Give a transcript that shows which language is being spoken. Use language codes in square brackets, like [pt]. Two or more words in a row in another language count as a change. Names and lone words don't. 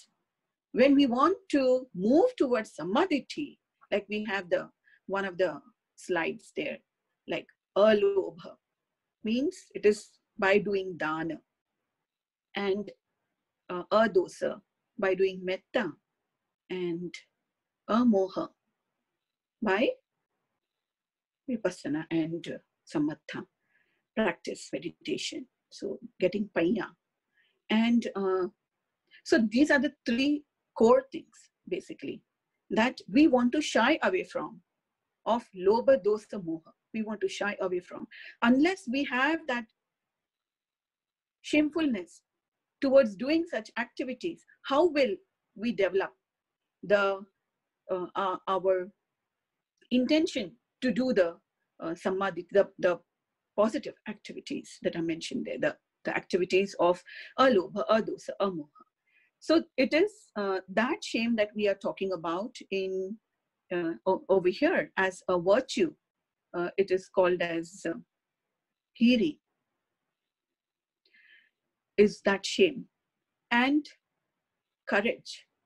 [en] When we want to move towards sammaditthi, like we have one of the slides there, like alobha, means it is by doing dana, and adosa, by doing metta, and amoha, by vipassana and samatha, practice meditation. So getting panya. And so these are the 3 core things, basically, that we want to shy away from, of [pi] lobha, dosa, moha. [en] We want to shy away from. Unless we have that shamefulness towards doing such activities, how will we develop our intention to do the samadhi, the positive activities that are mentioned there, the activities of [pi] alobha, adosa, amoha. [en] So it is that shame that we are talking about in over here as a virtue. It is called as hiri, is that shame. And courage.